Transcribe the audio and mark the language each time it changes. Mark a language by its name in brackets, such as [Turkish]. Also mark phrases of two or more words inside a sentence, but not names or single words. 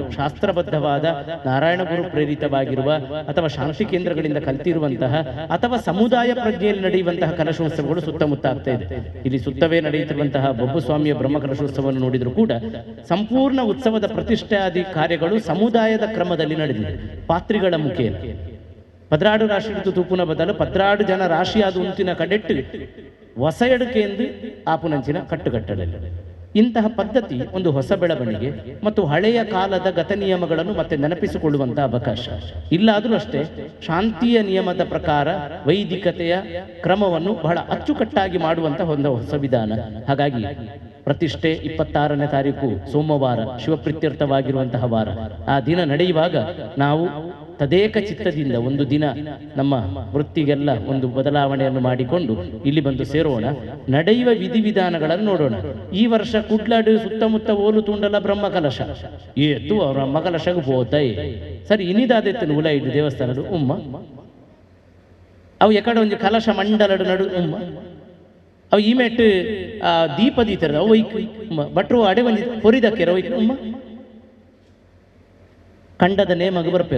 [Kannada] ಶಾಸ್ತ್ರಬದ್ಧವಾದ ನಾರಾಯಣ ಗುರು ಪ್ರೇರಿತವಾಗಿರುವ ಅಥವಾ ಶಾಂತಿ ಕೇಂದ್ರಗಳಿಂದ ಕಲ್ತಿರುವಂತಹ ಅಥವಾ ಸಮುದಾಯ ಪ್ರಜ್ಞೆಯಲ್ಲಿ ನಡೆಯುವಂತಹ ಕಲಶೋತ್ಸವಗಳು ಸುತ್ತಮುತ್ತ ಆಗ್ತಾ ಇದೆ. ಇಲ್ಲಿ ಸುತ್ತವೇ ನಡೆಯುತ್ತಿರುವಂತಹ ಬೊಬ್ಬುಸ್ವಾಮಿಯ ಬ್ರಹ್ಮಕಲಶೋತ್ಸವವನ್ನು ನೋಡಿದರೂ ಕೂಡ ಸಂಪೂರ್ಣ ಉತ್ಸವದ ಪ್ರತಿಷ್ಠಾದಿ ಕಾರ್ಯಗಳು ಸಮುದಾಯದ ಕ್ರಮದಲ್ಲಿ ನಡೆದಿದೆ. [Tulu] ಪಾತ್ರಿಗಳ ಮುಖೇನ ಪದ್ರಾಡು ರಾಶಿ ಹಿಡಿದು ತೂಪುನ ಬದಲು ಪದ್ರಾಡು ಜನ ರಾಶಿಯಾದ ಉಂತಿನ ಕಡೆಟ್ಟು ಹೊಸ ಎಡುಕೆಂದು ಆಪುನಂಚಿನ ಕಟ್ಟುಕಟ್ಟಲಿಲ್ಲ. [Kannada] ಇಂತಹ ಪದ್ಧತಿ ಒಂದು ಹೊಸ ಬೆಳವಣಿಗೆ ಮತ್ತು ಹಳೆಯ ಕಾಲದ ಗತ ನಿಯಮಗಳನ್ನು ಮತ್ತೆ ನೆನಪಿಸಿಕೊಳ್ಳುವಂತಹ ಅವಕಾಶ. ಇಲ್ಲಾದರೂ ಅಷ್ಟೇ ಶಾಂತಿಯ ನಿಯಮದ ಪ್ರಕಾರ ವೈದಿಕತೆಯ ಕ್ರಮವನ್ನು ಬಹಳ ಅಚ್ಚುಕಟ್ಟಾಗಿ ಮಾಡುವಂತಹ ಒಂದು ಹೊಸ ವಿಧಾನ. ಹಾಗಾಗಿ ಪ್ರತಿಷ್ಠೆ 26ನೇ ತಾರೀಕು ಸೋಮವಾರ, ಶಿವಪ್ರೀತ್ಯರ್ಥವಾಗಿರುವಂತಹ ವಾರ. ಆ ದಿನ ನಡೆಯುವಾಗ ನಾವು ತದೇಕ ಚಿತ್ತದಿಂದ ಒಂದು ದಿನ ನಮ್ಮ ವೃತ್ತಿಗೆಲ್ಲ ಒಂದು ಬದಲಾವಣೆಯನ್ನು ಮಾಡಿಕೊಂಡು ಇಲ್ಲಿ ಬಂದು ಸೇರೋಣ. ನಡೆಯುವ ವಿಧಿವಿಧಾನಗಳನ್ನು ನೋಡೋಣ. [Tulu] ಈ ವರ್ಷ ಕುಡ್ಲಾಡು ಸುತ್ತಮುತ್ತ ಓಲು ತುಂಡಲ ಬ್ರಹ್ಮಕಲಶ ಏತು ಬ್ರಹ್ಮಕಲಶಗೂ ಹೋತೈ ಸರಿ ಇನಿದಾದೆತ್ತು ಉಲ ಇಡು ದೇವಸ್ಥಾನಡು ಉಮ್ಮ ಅವು ಎಕಡೆ ಒಂದು ಕಲಶ ಮಂಡಲಡು ನಡು ಉಮ್ಮ ಅವು ಈ ಮೆಟ್ಟು ದೀಪ ದೀತರ ಅವು ಭಟ್ರು ಅಡೆ ಒಂದು ಹೊರಿದಕ್ಕೆರ ಉಮ್ಮ ಕಂಡದ ನೇಮಗ ಬರ್ಪೇರು.